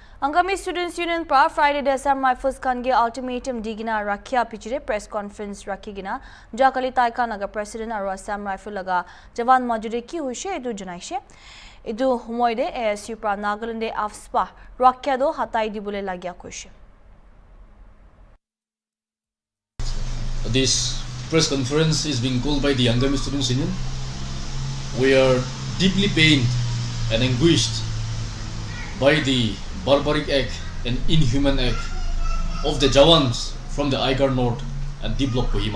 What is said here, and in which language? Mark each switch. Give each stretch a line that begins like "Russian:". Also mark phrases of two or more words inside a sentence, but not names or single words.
Naga Pidgin: Angami Students Union pra Friday de Assam Rifles kange ultimatum digina rakhya pichire
English: press conference
Naga Pidgin: rakhigina jakali taika naga president aru Assam Rifle laga jawan majure ki hoise edu janaise edu homoide ASU pra Nagaland de afspa rakhya do hatai dibole lagya koise.
English: This press conference is being called by the Angami Students Union. We are deeply pained and anguished by the barbaric act and inhuman act of the Jawans from the Aigar North and D Block Kohima.